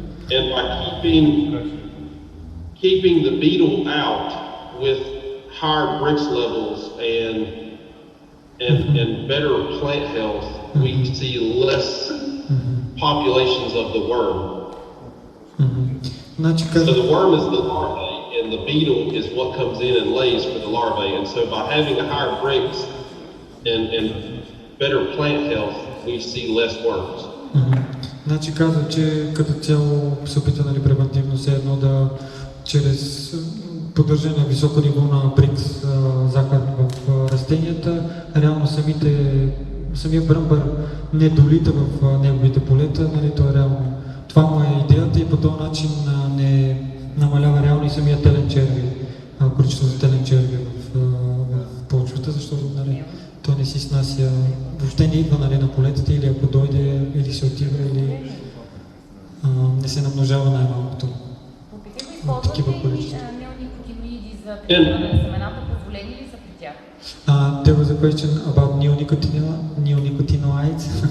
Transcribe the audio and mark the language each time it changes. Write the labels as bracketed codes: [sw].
[en] And by keeping the beetle out with higher Brix levels and better plant health, we see less populations of the worm. So the worm is the larvae, and the beetle is what comes in and lays for the larvae. And so by having a higher Brix and better plant health, we see less worms. [bg] Значи казва, че като цяло се опитва, нали, превентивно все едно да чрез поддържане на високо ниво на брикс захар в растенията, реално самия бръмбър не долита в неговите полета, нали, то е реално. Това му е идеята и по този начин не намалява реално и самия телен черви, количеството телен черви в почвата, защото, нали, той не си снася, въобще не идва, нали, на полетата, или ако дойде, или се отива, или не се намножава най-малкото. Използвате ли неоникотиноиди за придобиване на семената? Позволени ли са при тях? [en] There was a question about neonicotinoids.